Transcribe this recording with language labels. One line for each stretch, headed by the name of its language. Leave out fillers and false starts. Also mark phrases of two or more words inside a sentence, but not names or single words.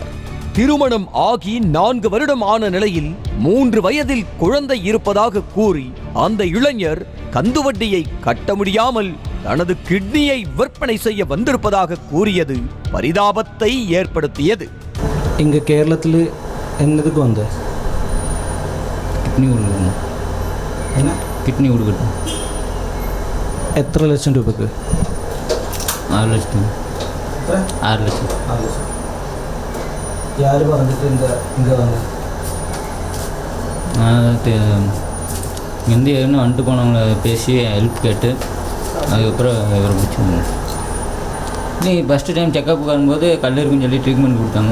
Tamil: திருமணம் ஆகி 4 வருடம் ஆன நிலையில் 3 வயதில் குழந்தை இருப்பதாக கூறி அந்த இளைஞர் கந்துவட்டியை கட்ட முடியாமல் தனது கிட்னியை விற்பனை செய்ய வந்திருப்பதாக கூறியது பரிதாபத்தை ஏற்படுத்தியது. இங்கே கேரளத்தில் என்னதுக்கு வந்த? கிட்னி கொடுக்கணும். என்ன கிட்னி கொடுக்கணும்.
Malayalam: എത്ര ലക്ഷം രൂപക്ക്? 6 ലക്ഷം. 6 ലക്ഷം.
Tamil: யார் வந்துட்டு இங்கே வந்து இங்கேருந்து ஏன்னு வந்துட்டு போனவங்கள பேசி ஹெல்ப் கேட்டு அதுக்கப்புறம் இவரை பிடிச்சிருந்தோம். நீ
English: first time checkup
Tamil: வரும்போது கல் இருக்குன்னு சொல்லி ட்ரீட்மெண்ட் கொடுத்தாங்க.